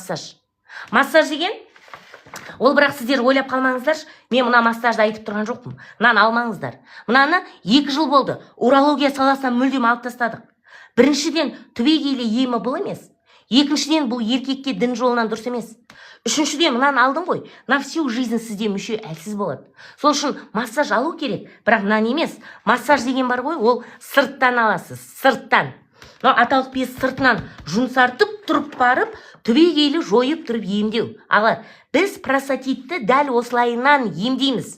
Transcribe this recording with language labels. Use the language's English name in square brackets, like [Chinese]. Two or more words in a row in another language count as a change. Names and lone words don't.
[Kazakh] Массаж деген, ол бірақ сіздер ойлап қалмаңыздар, мен мына массажды айтып тұрған жоқпын. Мынаны алмаңыздар. Мынаны 2 жыл болды. Урология саласынан мүлдем алып тастадық. Біріншіден, түбегейлі емі бұл емес. Екіншіден, бұл еркекке дін жолынан дұрыс емес. Үшіншіден, мынаны алдым ғой, [Russian] на всю жизнь [Kazakh] сізде мүше әлсіз болады. Сол үшін массаж алу керек, бірақ мынаны емес. Массаж деген бар ғой, ол сырттан аласыз, сырттан. Аталық без сыртынан жұмсартып тұрып барып, түбегейлі жойып тұрып емдеу. Ағалар, біз простатитті дәл осылайынан емдейміз.